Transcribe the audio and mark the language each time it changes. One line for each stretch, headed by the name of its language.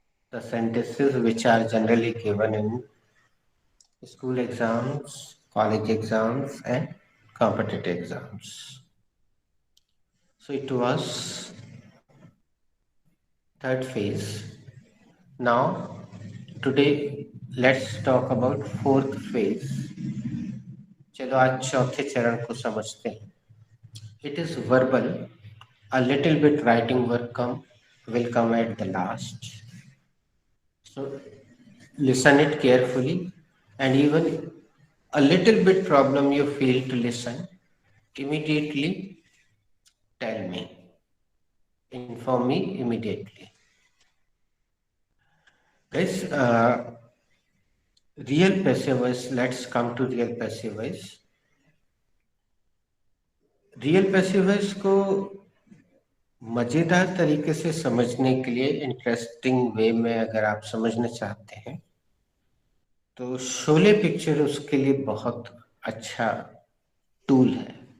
English: The sentences which are generally given in school exams, college exams, and competitive exams. So it was third phase. Now, today, let's talk about fourth phase.
Hindi: चलो आज चौथे चरण को समझते हैं.
English: It is verbal. A little bit writing work will come at the last. So listen it carefully, and even a little bit problem you feel to listen, immediately tell me. Inform me immediately. Guys, real passive voice, let's come to real passive voice.
Hindi: Real passive voice को मजेदार तरीके से समझने के लिए interesting way में अगर आप समझना चाहते हैं तो शोले पिक्चर उसके लिए बहुत अच्छा टूल है.